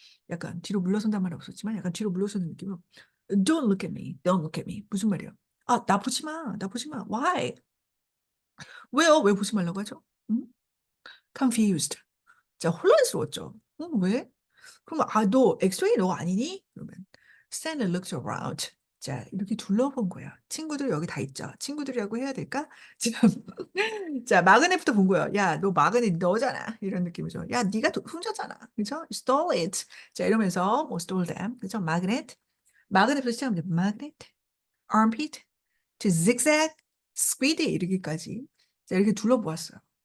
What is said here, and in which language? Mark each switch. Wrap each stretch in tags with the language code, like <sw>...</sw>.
<ko>약간 뒤로 물러선단 말은 없었지만 약간 뒤로 물러서는 느낌으로</ko> <en>Don't look at me. Don't look at me.</en> <ko>무슨 말이야? 나 보지 마. 나 보지 마.</ko> <en>Why?</en> <ko>왜요? 왜 보지 말라고 하죠? 음? confused. 자, 혼란스러웠죠. 왜? 그럼 너 엑소이 너 아니니? 그러면</ko> <en>Stanley looked around.</en> <ko>자, 이렇게 둘러본 거야. 친구들 여기 다 있죠. 친구들이라고 해야 될까? 지금 자, 마그넷부터 본 거야. 야, 너 마그넷 너잖아. 이런 느낌이죠. 야, 네가 훔쳤잖아. 그죠?</ko> <en>Stole it.</en> <ko>자, 이러면서 뭐</ko> <en>stole them.</en> <ko>그죠? 마그넷. 마그넷부터 시작합니다. 마그넷, armpit, to zigzag, squid에 이르기까지 자, 이렇게 둘러보았어요.</ko>